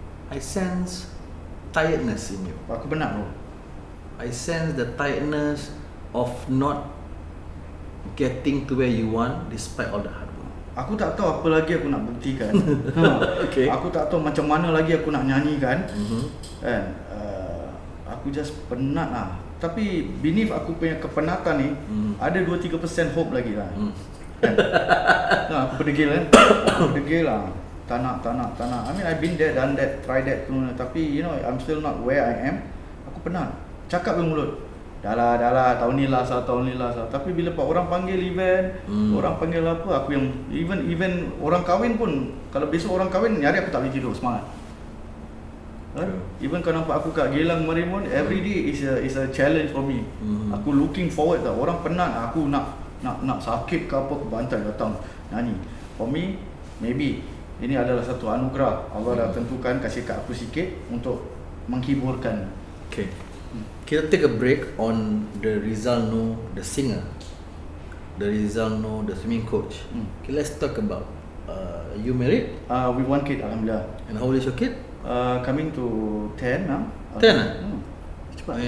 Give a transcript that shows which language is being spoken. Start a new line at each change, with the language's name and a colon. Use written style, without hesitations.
English: I sense tiredness in you.
Malay: Aku penat bro.
English: I sense the tiredness of not getting to where you want despite all the hard work.
Malay: Aku tak tahu apa lagi aku nak buktikan.
English: Okay.
Malay: Aku tak tahu macam mana lagi aku nak nyanyikan. And aku just penat lah. Tapi beneath aku punya kepenatan ni ada 2-3% hope lagi lah. Kan? Aku berdegil kan. Aku berdegil lah. Tak nak.
English: I mean I've been there, done that, try that. Tapi I'm still not where I am.
Malay: Aku penat. Cakap dengan mulut. Dah lah, tahun ni lah. Tapi bila orang panggil event, orang panggil apa, aku yang even orang kahwin pun, kalau besok orang kahwin, nyari aku tak boleh tidur, semangat.
English: Even
Malay: kau nampak aku kat Geylang kemarin pun,
English: every day is a challenge for me.
Malay: Aku
English: looking forward
Malay: tau. Orang penat, aku nak sakit ke apa, aku bantai datang nyanyi.
English: For me, maybe
Malay: ini adalah satu anugerah Allah dah tentukan, kasih kat aku sikit untuk menghiburkan.
English: Okay. Kita take a break on the Ryzal Noh, the singer, the Ryzal Noh, the swimming coach. Okay, let's talk about you married? With one kid, alhamdulillah. And how old is your kid? Coming to 10 now. 10 lah?
Malay: Cepat.